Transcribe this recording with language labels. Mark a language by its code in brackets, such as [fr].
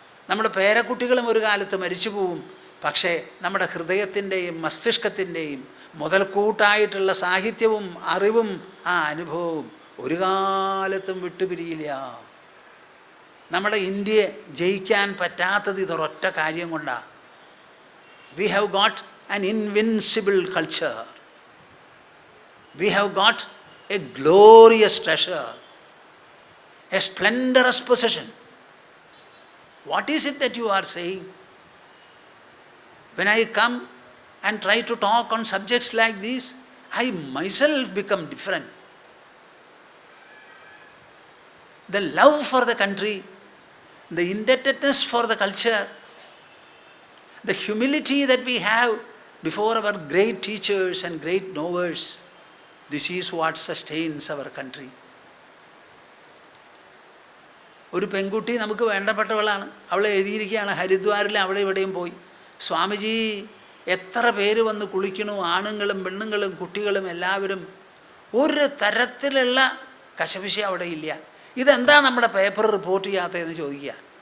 [ml] നമ്മുടെ പേരക്കുട്ടികളും ഒരു കാലത്ത് മരിച്ചു പോവും. പക്ഷേ നമ്മുടെ ഹൃദയത്തിൻ്റെയും മസ്തിഷ്കത്തിൻ്റെയും മുതൽക്കൂട്ടായിട്ടുള്ള സാഹിത്യവും അറിവും ആ അനുഭവവും ഒരു കാലത്തും വിട്ടുപിരിയില്ല. നമ്മുടെ ഇന്ത്യയെ ജയിക്കാൻ പറ്റാത്തത് ഇതൊരൊറ്റ കാര്യം കൊണ്ടാണ്. [en] We have got an invincible culture. We have got a glorious treasure, a splendorous possession. What is it that you are saying? When I come and try to talk on subjects like these, I myself become different. The love for the country, the indebtedness for the culture, the humility that we have before our great teachers and great knowers, this is what sustains our country. [ml] ഒരു പെൺകുട്ടി നമുക്ക് വേണ്ടപ്പെട്ടവളാണ്. അവൾ എഴുതിയിരിക്കുകയാണ്, ഹരിദ്വാറിൽ അവിടെ ഇവിടെയും പോയി, സ്വാമിജി എത്ര പേര് വന്ന് കുളിക്കണു, ആണുങ്ങളും പെണ്ണുങ്ങളും കുട്ടികളും എല്ലാവരും. ഒരു തരത്തിലുള്ള കശപിശ അവിടെ ഇല്ല. ഇതെന്താ നമ്മുടെ പേപ്പർ റിപ്പോർട്ട് ചെയ്യാത്തതെന്ന് ചോദിക്കുക.